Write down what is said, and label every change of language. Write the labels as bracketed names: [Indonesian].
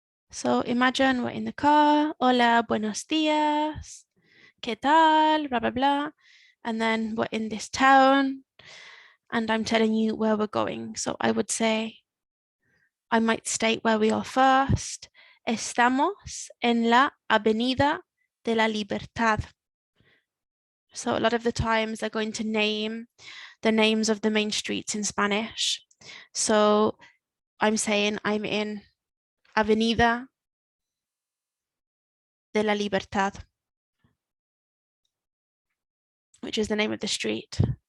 [English] So imagine we're in the car. [Spanish] Hola, buenos días. ¿Qué tal? [English] Blah, blah, blah. And then we're in this town and I'm telling you where we're going. So I would say, I might state where we are first. [Spanish] Estamos en la Avenida de la Libertad. [English] So a lot of the times they're going to name the names of the main streets in Spanish. So I'm saying I'm in Avenida de la Libertad, which is the name of the street.